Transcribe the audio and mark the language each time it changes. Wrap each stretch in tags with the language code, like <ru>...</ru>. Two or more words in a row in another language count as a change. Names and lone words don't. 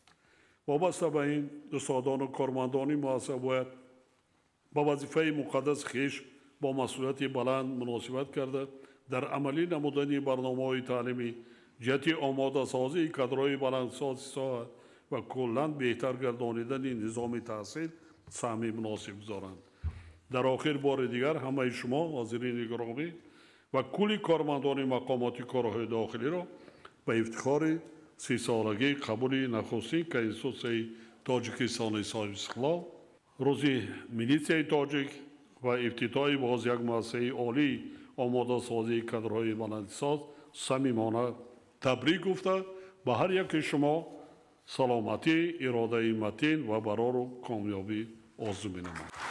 <fa>وابسته به این استادان و کارمندان مؤسسه باید با وظیفه مقدس خویش با مسئولیت بلند مناسبت کرده در عملی نمودن برنامه‌های تعلیمی جهت آماده سازی کادرهای بلندسازی ساحه و کلاً بهتر گردانیدن نظام تحصیل سهم مناسب گذارند. در آخر بار دیگر همه شما حاضرین گرامی و کلی کارمندان مقامات کارهای داخلی را به افتخار</fa> <tg>30-салагии қабули нахустин Конститутсияи Тоҷикистони соҳиби истиқлол, рӯзи милитсияи тоҷик ва ифтитоҳи боз як муассисаи олии омодасозии кадрҳои баландисоз самимона табрик гуфта ба ҳар яки шумо саломатӣ, иродаи матин ва барору комёбӣ орзу менамоям.</tg>